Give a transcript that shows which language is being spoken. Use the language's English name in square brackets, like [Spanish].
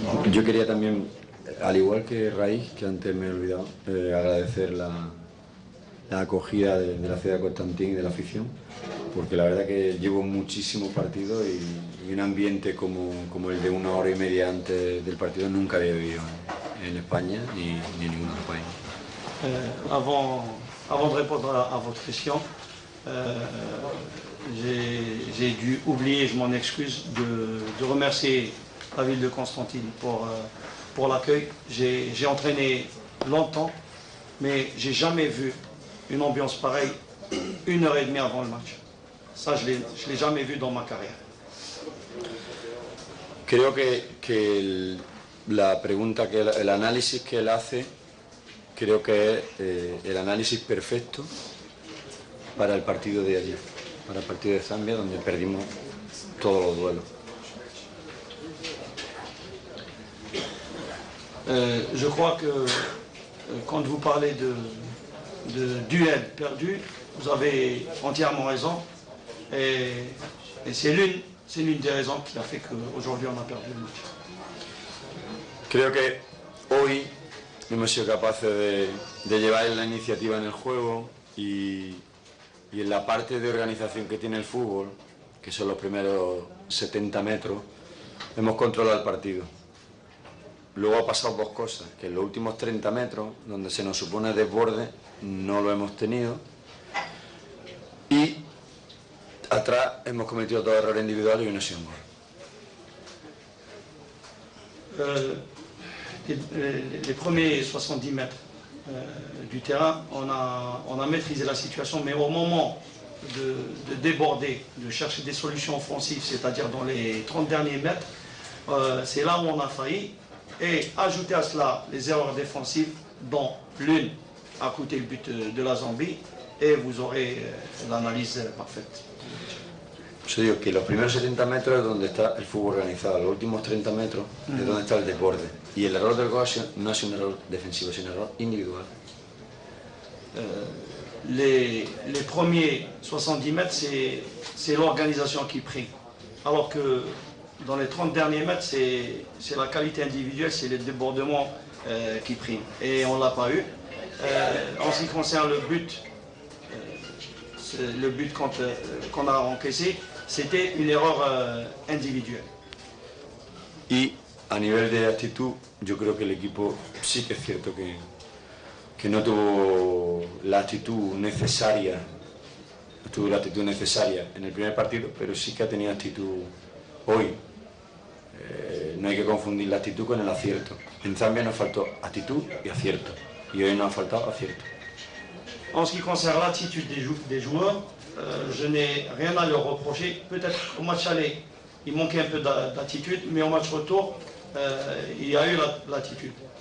[Spanish] Yo quería también, al igual que Raíz, que antes me he olvidado, agradecer la acogida de la ciudad de Constantín y de la afición, porque la verdad que llevo muchísimos partidos y un ambiente como el de una hora y media antes del partido nunca había vivido en España ni en ningún otro país. [French] Avant de répondre à votre question, j'ai dû oublier, je m'en excuse, de remercier la ville de Constantine pour l'accueil. J'ai entraîné longtemps, mais j'ai jamais vu une ambiance pareille 1 heure et demie avant le match. Ça, je l'ai jamais vu dans ma carrière. [Spanish] Creo que la pregunta, el análisis que él hace, creo que es el análisis perfecto para el partido de ayer, para el partido de Zambia, donde perdimos todos los duelos. [French] Je crois que quand vous parlez de duel perdu, vous avez entièrement raison, et c'est l'une des raisons qui a fait qu'aujourd'hui on a perdu le match. [Spanish] Creo que hoy hemos sido capaces de llevar la iniciativa en el juego y en la parte de organización que tiene el fútbol, que son los primeros 70 metros, hemos controlado el partido. Luego ha pasado dos cosas, que en los últimos 30 metros, donde se nos supone desborde, no lo hemos tenido, y atrás hemos cometido dos errores individuales y uno ha sido un gol. [French] Les premiers 70 mètres du terrain, on a maîtrisé la situation, mais au moment de déborder, de chercher des solutions offensives, c'est-à-dire dans les 30 derniers mètres, c'est là où on a failli. Et ajouter à cela les erreurs défensives, dont l'une a coûté le but de la Zambie, et vous aurez l'analyse parfaite. [Spanish] Yo digo que los primeros 70 metros es donde está el fútbol organizado, los últimos 30 metros es donde está el desborde. Y el error del gol no ha sido un error defensivo, es un error individual. [French] Les premiers 70 mètres, c'est l'organisation qui prime. Alors que dans les 30 derniers mètres, c'est la qualité individuelle, c'est les débordements qui priment. Et on ne l'a pas eu. En ce qui concerne le but qu'on a encaissé, c'était une erreur individuelle. [Spanish] Y a nivel de actitud, yo creo que el equipo sí que es cierto que no tuvo la actitud necesaria, en el primer partido, pero sí que ha tenido actitud hoy. No hay que confundir la actitud con el acierto. En Zambia nos faltó actitud y acierto, y hoy nos ha faltado acierto. [French] En ce qui concerne l'attitude des joueurs, je n'ai rien à leur reprocher. Peut-être au match aller, il manquait un peu d'attitude, mais au match retour, il y a eu l'attitude.